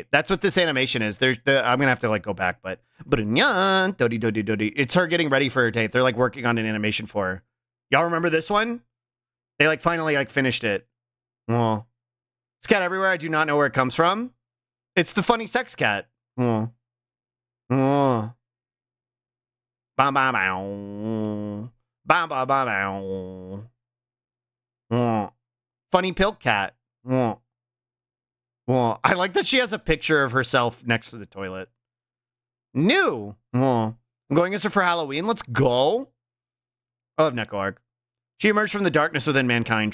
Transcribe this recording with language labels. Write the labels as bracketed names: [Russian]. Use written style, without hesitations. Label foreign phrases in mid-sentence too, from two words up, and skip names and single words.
[English] That's what this animation is. I'm gonna have to like go back, but it's her getting ready for her date. They're like working on an animation for her. Y'all remember this one? They like finally like finished it. Oh. It's cat everywhere. I do not know where it comes from. It's the funny sex cat. Oh. Oh. Ba ba ba. Ba ba ba ba. Oh. Funny pilk cat. Oh. Well, I like that she has a picture of herself next to the toilet. New. Well, I'm going as her for Halloween. Let's go. I love Neko Arc. She emerged from the darkness within mankind.